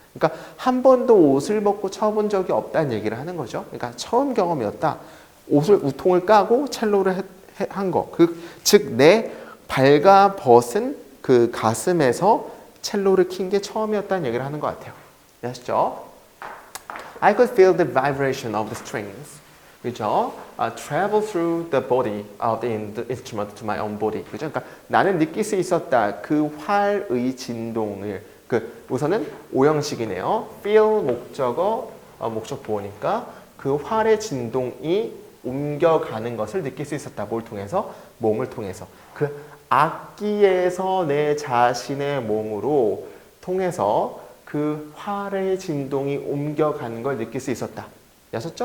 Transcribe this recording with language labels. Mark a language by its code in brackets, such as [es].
[ko] 그러니까 한 번도 옷을 벗고 쳐본 적이 없다는 얘기를 하는 거죠. 그러니까 처음 경험이었다. 우통을 까고 첼로를 한 거. 즉 내 발가 벗은 그 가슴에서 첼로를 킨 게 처음이었다는 얘기를 하는 것 같아요. 아시죠? [en] I could feel the vibration of the strings. [ko] 그죠? [en] Travel through the body of the instrument to my own body. [ko] 그죠? 그러니까 나는 느낄 수 있었다. 그 활의 진동을. 우선은 오형식이네요. feel 목적어, 목적 보호니까 그 활의 진동이 옮겨가는 것을 느낄 수 있었다. 뭘 통해서? 몸을 통해서. 그 악기에서 내 자신의 몸으로 통해서 그 활의 진동이 옮겨가는 걸 느낄 수 있었다. 아셨죠?